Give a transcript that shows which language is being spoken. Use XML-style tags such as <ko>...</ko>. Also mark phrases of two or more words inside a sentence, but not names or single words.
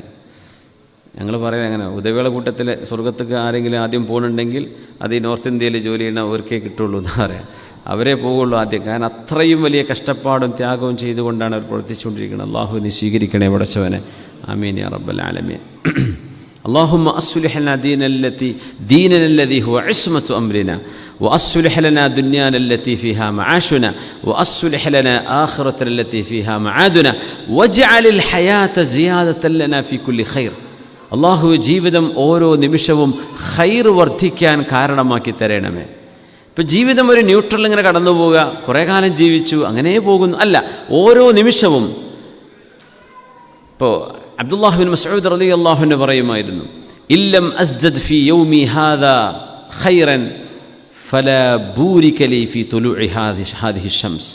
<ml>ഞങ്ങൾ പറയാം അങ്ങനെ, ഉദവിയുടെ കൂട്ടത്തിൽ സ്വർഗത്തേക്ക് ആരെങ്കിലും ആദ്യം പോകുന്നുണ്ടെങ്കിൽ അത് ഈ നോർത്ത് ഇന്ത്യയിൽ ജോലി ചെയ്യുന്നവർക്കേ കിട്ടുള്ളൂ എന്ന് പറയാം. അവരെ പോവുള്ളൂ ആദ്യം. കാരണം അത്രയും വലിയ കഷ്ടപ്പാടും ത്യാഗവും ചെയ്തുകൊണ്ടാണ് അവർ പ്രവർത്തിച്ചുകൊണ്ടിരിക്കുന്നത്. അള്ളാഹു നീ സ്വീകരിക്കണേ പടച്ചവനെ.</ml> <ar>آمين يا رب العالمين. اللهم أصلح لنا ديننا الذي هو عصمة أمرنا وأصلح لنا دنيانا التي فيها معاشنا وأصلح لنا آخرتنا التي فيها معادنا واجعل الحياة زيادة لنا في كل خير.</ar> <ml>അള്ളാഹു ജീവിതം ഓരോ നിമിഷവും ഖൈർ വർദ്ധിക്കാൻ കാരണമാക്കി തരണമേ. ഇപ്പോൾ ജീവിതം ഒരു ന്യൂട്രൽ ഇങ്ങനെ കടന്നു പോവുക, കുറേ കാലം ജീവിച്ചു അങ്ങനെ പോകുന്നു അല്ല, ഓരോ നിമിഷവും.</ml> <ar>ഇപ്പോൾ അബ്ദുല്ലാഹ് ബിൻ മസ്ഊദ് رضي الله عنه പറയുമായിരുന്നു, إن لم أزدد في يوم هذا خيرا فلا بورك لي في طلوع هذه الشمس.</ar>